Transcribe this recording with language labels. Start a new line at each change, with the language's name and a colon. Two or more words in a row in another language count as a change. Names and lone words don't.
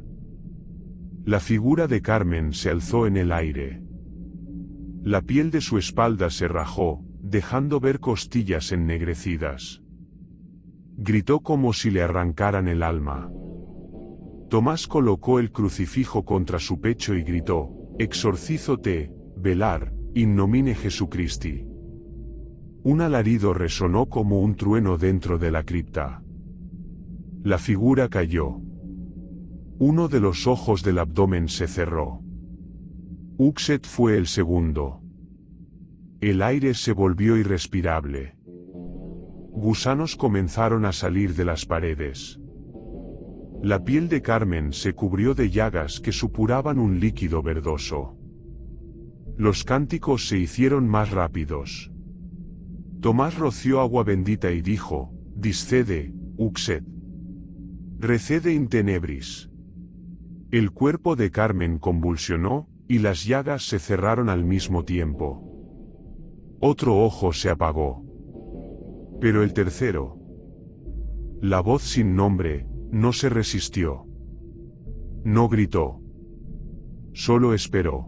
Spanish: La figura de Carmen se alzó en el aire. La piel de su espalda se rajó, dejando ver costillas ennegrecidas. Gritó como si le arrancaran el alma. Tomás colocó el crucifijo contra su pecho y gritó,
Latin: exorcízote, velar, in nomine Jesucristi.
Spanish: Un alarido resonó como un trueno dentro de la cripta. La figura cayó. Uno de los ojos del abdomen se cerró. Uxet fue el segundo. El aire se volvió irrespirable. Gusanos comenzaron a salir de las paredes. La piel de Carmen se cubrió de llagas que supuraban un líquido verdoso. Los cánticos se hicieron más rápidos. Tomás roció agua bendita y dijo,
Latin: discede, uxet. Recede in tenebris.
Spanish: El cuerpo de Carmen convulsionó, y las llagas se cerraron al mismo tiempo. Otro ojo se apagó. Pero el tercero. La voz sin nombre, no se resistió. No gritó. Solo esperó.